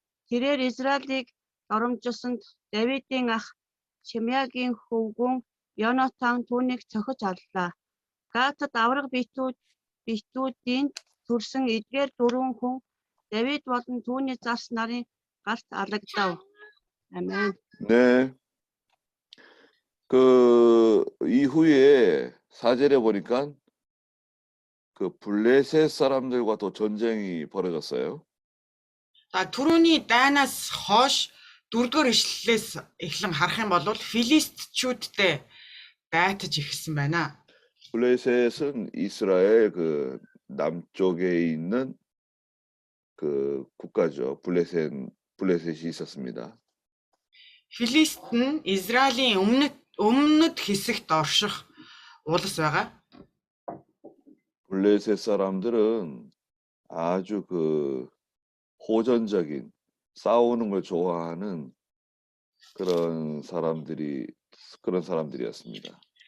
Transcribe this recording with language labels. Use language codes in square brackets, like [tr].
[mn] Тэрээр Израилийг доромжилсанд Давидын ах Шимеагийн хөвгүн Йонатан түүнийг цохиж аллаа. Гатад авраг битүүдийн төрсөн эдгээр 4 хүн Давид болон түүний зарс нарын галт алагдав. [ko] 아멘. 네. 그 이후에 4절에 보니까 그 블레셋 사람들과 또 전쟁이 벌어졌어요. [mn] Түрүүний дайнаас хойш 4-р ишлэлээс эхлэн харах юм бол филистичүүдтэй дайтаж ирсэн байна. [ko] 블레셋은 이스라엘 그 남쪽에 있는 그 국가죠. 블레셋이 있었습니다. [mn] Филист нь Израилийн өмнөд хэсэгт орших улс байгаа. [ko] 블레셋 사람들은 아주 그 호전적인 싸우는 걸 좋아하는 그런 사람들이었습니다.